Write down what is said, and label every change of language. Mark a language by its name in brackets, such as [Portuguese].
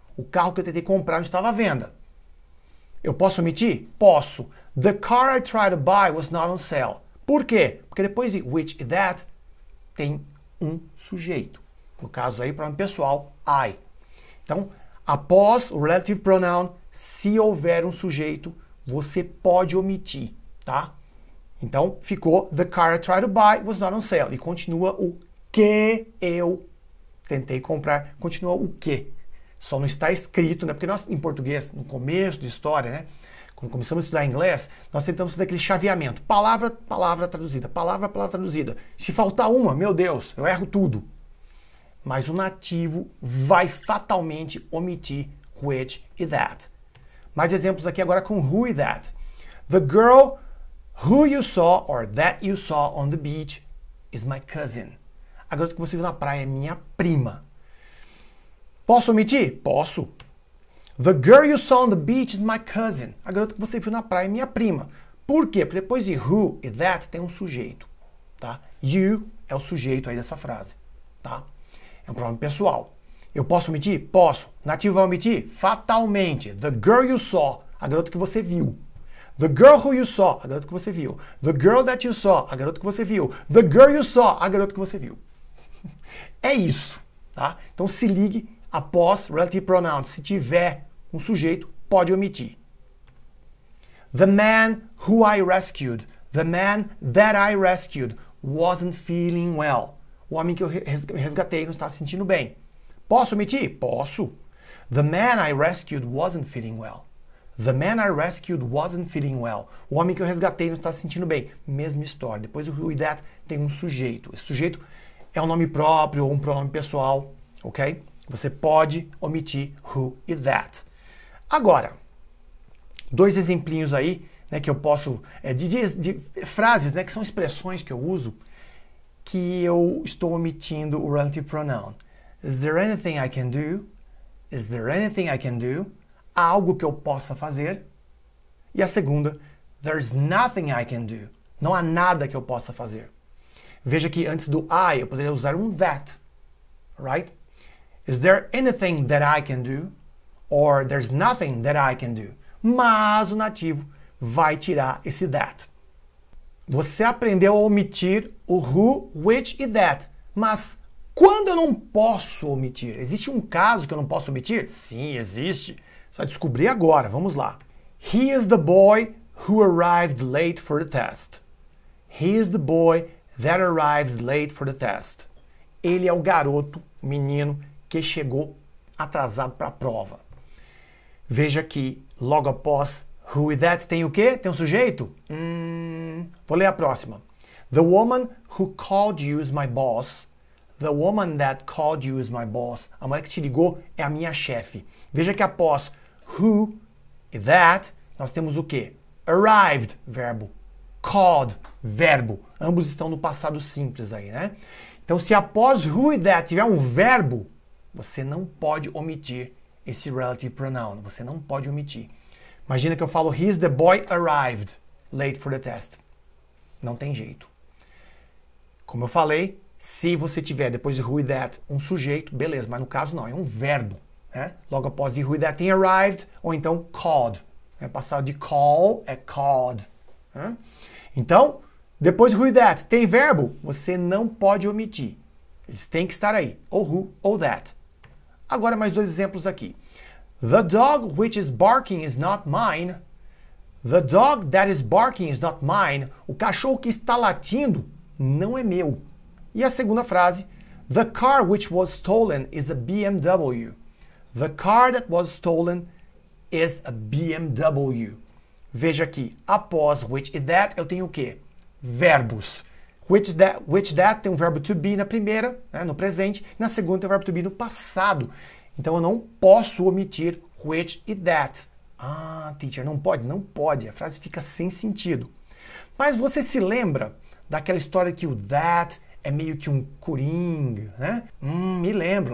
[Portuguese] O carro que eu tentei comprar não estava à venda. Eu posso omitir? Posso. [English] The car I tried to buy was not on sale. [Portuguese] Por quê? Porque depois de which e that tem um sujeito. No caso aí, pronome pessoal, I. Então, após o relative pronoun, se houver um sujeito, você pode omitir, tá? Então, ficou [English] the car I tried to buy was not on sale. [Portuguese] E continua o que eu tentei comprar. Continua o que. Só não está escrito, né? Porque nós, em português, no começo de história, né? Quando começamos a estudar inglês, nós tentamos fazer aquele chaveamento. Palavra, palavra traduzida. Palavra, palavra traduzida. Se faltar uma, meu Deus, eu erro tudo. Mas o nativo vai fatalmente omitir which e that. Mais exemplos aqui agora com who e that. [English] The girl who you saw or that you saw on the beach is my cousin. [Portuguese] A garota que você viu na praia é minha prima. Posso omitir? Posso. [English] The girl you saw on the beach is my cousin. [Portuguese] A garota que você viu na praia é minha prima. Por quê? Porque depois de who e that tem um sujeito. Tá? You é o sujeito aí dessa frase. Tá? É um pronome pessoal. Eu posso omitir? Posso. Nativo vai omitir? Fatalmente. [English] The girl you saw. [Portuguese] A garota que você viu. [English] The girl who you saw. [Portuguese] A garota que você viu. [English] The girl that you saw. [Portuguese] A garota que você viu. [English] The girl you saw. [Portuguese] A garota que você viu. É isso. Tá? Então se ligue após relative pronoun. Se tiver um sujeito, pode omitir. [English] The man who I rescued. The man that I rescued wasn't feeling well. [Portuguese] O homem que eu resgatei não está se sentindo bem. Posso omitir? Posso. [English] The man I rescued wasn't feeling well. The man I rescued wasn't feeling well. [Portuguese] O homem que eu resgatei não está se sentindo bem. Mesma história. Depois do who e that tem um sujeito. Esse sujeito é um nome próprio ou um pronome pessoal, ok? Você pode omitir who e that. Agora, dois exemplinhos aí, né, que eu posso, de frases, né, que são expressões que eu uso, que eu estou omitindo o relative pronoun. [English] Is there anything I can do? Is there anything I can do? [Portuguese] Há algo que eu possa fazer? E a segunda, [English] there's nothing I can do. [Portuguese] Não há nada que eu possa fazer. Veja que antes do I eu poderia usar um that, right? [English] Is there anything that I can do? Or there's nothing that I can do. [Portuguese] Mas o nativo vai tirar esse that. Você aprendeu a omitir o who, which e that. Mas quando eu não posso omitir? Existe um caso que eu não posso omitir? Sim, existe. Só descobrir agora. Vamos lá. He is the boy who arrived late for the test. He is the boy that arrived late for the test. Ele é o garoto, menino, que chegou atrasado para a prova. Veja que logo após who e that tem o quê? Tem um sujeito? Vou ler a próxima. The woman who called you is my boss. The woman that called you is my boss. A mulher que te ligou é a minha chefe. Veja que após who e that, nós temos o quê? Arrived, verbo. Called, verbo. Ambos estão no passado simples aí, né? Então, se após who e that tiver um verbo, você não pode omitir esse relative pronoun. Você não pode omitir. Imagina que eu falo, [English] he's the boy arrived late for the test. [Portuguese] Não tem jeito. Como eu falei, se você tiver depois de who e that um sujeito, beleza, mas no caso não, é um verbo. Né? Logo após de who e that tem arrived, ou então called. Passado de call é called. Né? Então, depois de who e that tem verbo, você não pode omitir. Eles têm que estar aí, ou who ou that. Agora mais dois exemplos aqui. [English] The dog which is barking is not mine. The dog that is barking is not mine. [Portuguese] O cachorro que está latindo não é meu. E a segunda frase. [English] The car which was stolen is a BMW. The car that was stolen is a BMW. [Portuguese] Veja aqui, após which e that eu tenho o quê? Verbos. Which that tem um verbo to be na primeira, né, no presente, e na segunda tem o verbo to be no passado. Então eu não posso omitir which e that. Ah, teacher, não pode? Não pode. A frase fica sem sentido. Mas você se lembra daquela história que o that é meio que um coringa, né? Me lembro.